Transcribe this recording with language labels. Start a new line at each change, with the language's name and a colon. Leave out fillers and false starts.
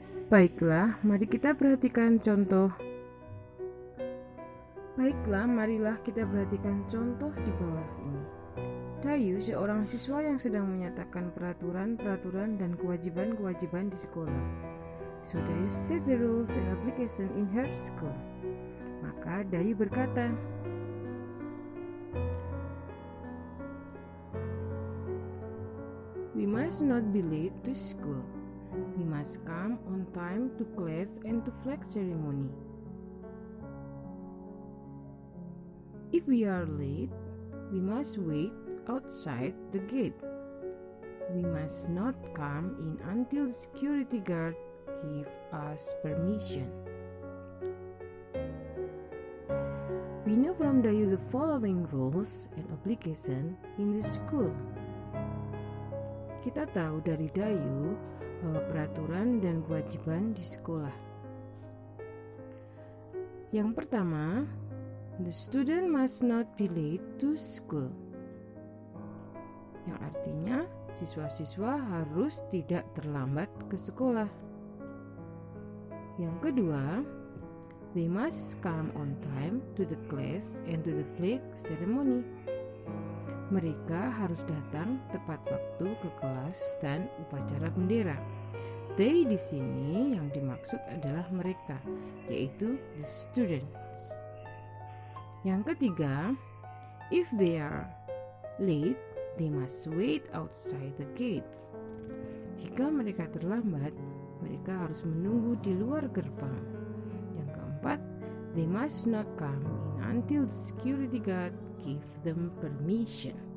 Indonesian: Baiklah, mari kita perhatikan contoh. Marilah kita perhatikan contoh di bawah ini. Dayu, seorang siswa yang sedang menyatakan peraturan-peraturan dan kewajiban-kewajiban di sekolah.
English: So Dayu state the rules and obligation in her school.
Indonesian: Maka Dayu berkata,
English: we must not be late to school. We must come on time to class and to flag ceremony. If we are late, we must wait outside the gate. We must not come in until the security guard give us permission. We know from Dayu the following rules and obligation in the school.
Indonesian: Kita tahu dari Dayu bahwa peraturan dan kewajiban di sekolah. Yang pertama,
English: the student must not be late to school,
Indonesian: yang artinya siswa-siswa harus tidak terlambat ke sekolah. Yang kedua,
English: they must come on time to the class and to the flag ceremony.
Indonesian: Mereka harus datang tepat waktu ke kelas dan upacara bendera. They di sini yang dimaksud adalah mereka, yaitu
English: the students.
Indonesian: Yang ketiga,
English: if they are late, they must wait outside the gate.
Indonesian: Jika mereka terlambat, mereka harus menunggu di luar gerbang. Yang keempat,
English: they must not come in until the security guard give them permission.